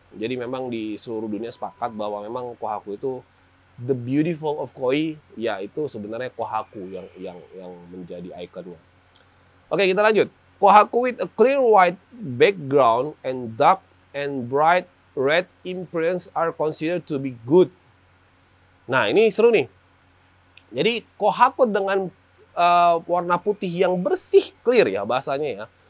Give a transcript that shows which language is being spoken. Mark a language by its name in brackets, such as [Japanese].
[Indonesian] Jadi memang di seluruh dunia sepakat bahwa memang kohaku itu [English] the beautiful of koi, [Indonesian] ya itu sebenarnya kohaku yang menjadi ikonnya. Oke, kita lanjut. [English] Kohaku with a clear white background and dark and bright red imprints are considered to be good. [Indonesian] Nah, ini seru nih. Jadi kohaku dengan warna putih yang bersih, clear ya bahasanya ya.